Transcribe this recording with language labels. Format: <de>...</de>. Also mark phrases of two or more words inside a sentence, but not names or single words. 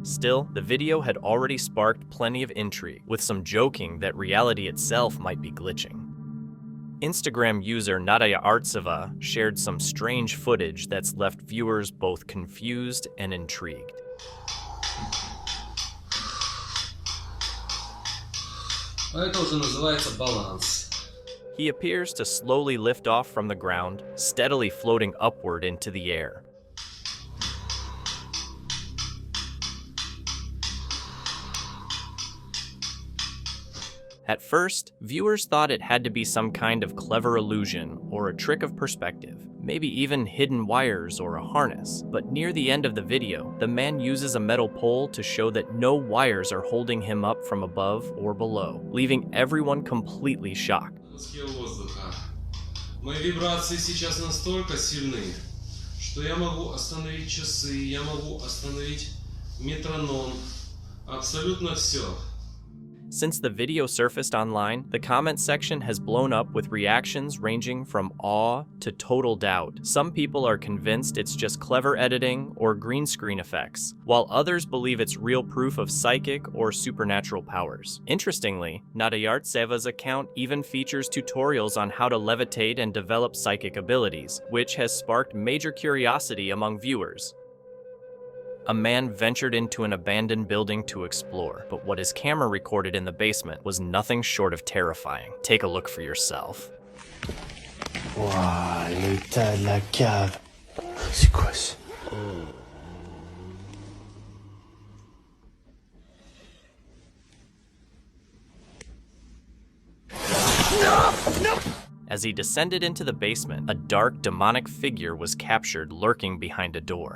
<en>Still, the video had already sparked plenty of intrigue, with some joking that reality itself might be glitching. Instagram user Nadia Artseva shared some strange footage that's left viewers both confused and intrigued.</en> <ru>Это уже называется баланс.</ru> <en>He appears to slowly lift off from the ground, steadily floating upward into the air. At first, viewers thought it had to be some kind of clever illusion or a trick of perspective, maybe even hidden wires or a harness. But near the end of the video, the man uses a metal pole to show that no wires are holding him up from above or below, leaving everyone completely shocked.</en> <ru>Мои вибрации сейчас настолько сильны, что я могу остановить часы, я могу остановить метроном, абсолютно все.</ru> <en>Since the video surfaced online, the comment section has blown up with reactions ranging from awe to total doubt. Some people are convinced it's just clever editing or green screen effects, while others believe it's real proof of psychic or supernatural powers. Interestingly, Nadayartseva's account even features tutorials on how to levitate and develop psychic abilities, which has sparked major curiosity among viewers. A man ventured into an abandoned building to explore, but what his camera recorded in the basement was nothing short of terrifying. Take a look for yourself.</en> <fr>Waouh, l'état de la cave. C'est quoi ça?</fr> <en>As he descended into the basement, a dark, demonic figure was captured lurking behind a door.</en>